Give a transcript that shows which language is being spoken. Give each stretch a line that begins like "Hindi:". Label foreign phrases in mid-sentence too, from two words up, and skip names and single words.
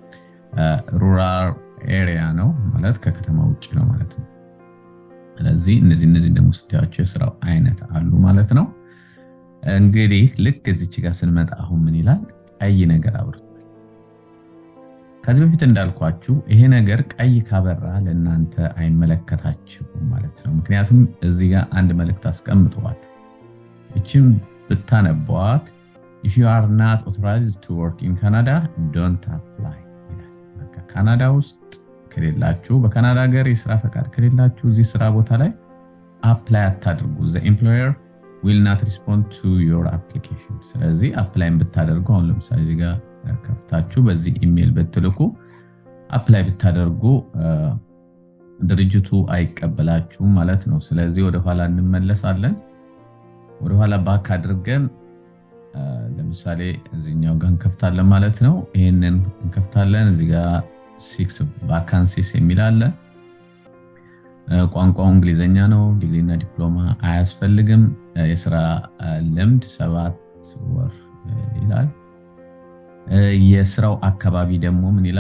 Amharic: ሩራል ኤሪያ ነው ማለት ከከተማ ውጪ ነው ማለት ነው። ስለዚህ እነዚህ ደግሞ ስታያቸው የስራው አይነት አሉ ማለት ነው። እንግዲህ ልክ እዚች ጋር ስንመጣ አሁን ምን ይላል? ቀይ ነገር አብርቷል። ከዚህ በፊት እንዳልኳችሁ ይሄ ነገር ቀይ ካበራ ለእናንተ አይመለከታችሁም ማለት ነው። ምክንያቱም እዚህ ጋር አንድ መልእክት አስቀምጠዋል። እቺም ብታነቧት
English: if you are not authorized to work in Canada don't apply
Amharic: ይላል። በቃ ካናዳ ውስጥ ከሌላችሁ፣ በካናዳ ሀገር የስራ ፈቃድ ከሌላችሁ እዚህ ስራ ቦታ ላይ አፕላይ አታድርጉ።
English: the employer will not respond to your application።
Amharic: ስለዚህ አፕላይ ብታደርጉ አሁን ለምሳሌ እዚህ ጋር ከፍታችሁ በዚህ ኢሜል ብትልኩ አፕላይ ብታደርጉ ድርጅቱ አይቀበላችሁም ማለት ነው። ስለዚህ ወደ ኋላ እንመለሳለን። ወደ ኋላ ባክ አድርገን ለምሳሌ እዚህኛው ጋር እንከፍታለን ማለት ነው። ይሄንን እንከፍታለን። እዚህ ጋር 6 ቫካንሲስ የሚል አለ። ቋንቋው እንግሊዘኛ ነው። ዲግሪ እና ዲፕሎማ አያስፈልግም። የስራ ልምድ 7 ወር ይላል። የስራው አካባቢ ደግሞ ምን ይላል?